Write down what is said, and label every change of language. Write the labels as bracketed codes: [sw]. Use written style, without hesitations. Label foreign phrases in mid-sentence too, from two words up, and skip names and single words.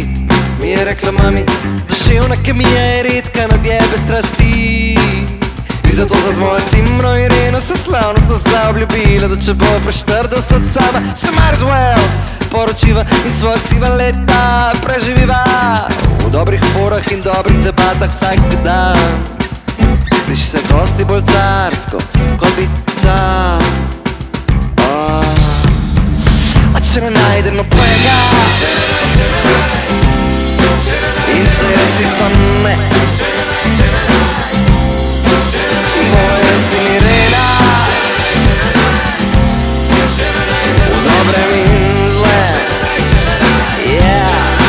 [sl] Mi je rekla mami, duševna kemija je redka na djebe strasti. In zato za svojo cimro Ireno se slavnostno zaobljubila, da če bo pa 40 sama, se [en] might as well [sl] poročiva in svoja siva leta preživiva. V dobrih forah in dobrih debatah vsak dan. Sliši se dosti bolj carsko, kot bi car. A če ne najde nobenega in če jaz isto ne, moja jaz ti ni reda, v dobrem in zle. [en] Yeah.